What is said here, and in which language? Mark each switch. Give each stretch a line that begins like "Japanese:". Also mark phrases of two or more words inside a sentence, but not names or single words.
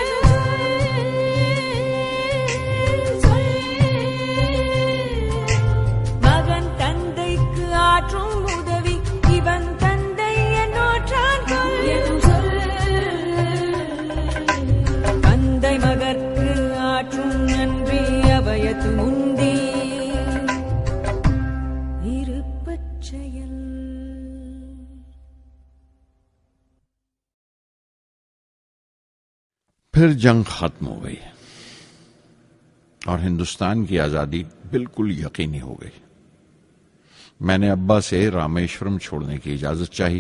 Tamil: மகன் தந்தைக்கு ஆற்றும் உதவி இவன் தந்தை என்னோற்றான் கொல். தந்தை மகற்கு ஆற்றும் நன்றி அபயத்து முந்தி இருப்பச்செயல்.
Hindi: फिर जंग खत्म हो गई और हिंदुस्तान की आजादी बिल्कुल यकीनी हो गई। मैंने अब्बा से रामेश्वरम छोड़ने की इजाजत चाही।